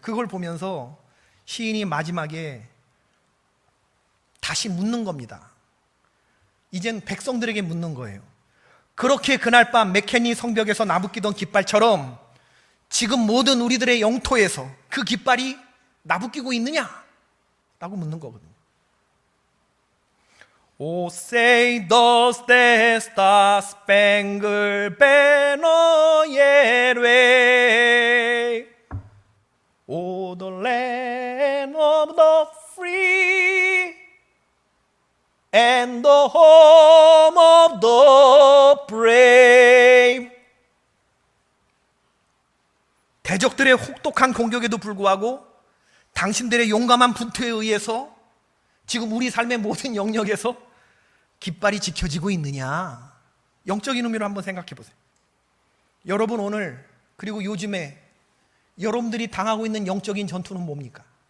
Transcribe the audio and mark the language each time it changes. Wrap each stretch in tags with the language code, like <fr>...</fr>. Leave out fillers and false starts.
<ko>그걸 보면서 시인이 마지막에 다시 묻는 겁니다. 이젠 백성들에게 묻는 거예요. 그렇게 그날 밤 맥케니 성벽에서 나부끼던 깃발처럼 지금 모든 우리들의 영토에서 그 깃발이 나부끼고 있느냐? 라고 묻는 거거든요.</ko> <en>Oh, say does the star-spangled banner yet wave? Oh, the land of the free and the home of the brave.</en> <ko>대적들의 혹독한 공격에도 불구하고 당신들의 용감한 분투에 의해서 지금 우리 삶의 모든 영역에서 깃발이 지켜지고 있느냐? 영적인 의미로 한번 생각해 보세요. 여러분 오늘 그리고 요즘에 여러분들이 당하고 있는 영적인 전투는 뭡니까?</ko>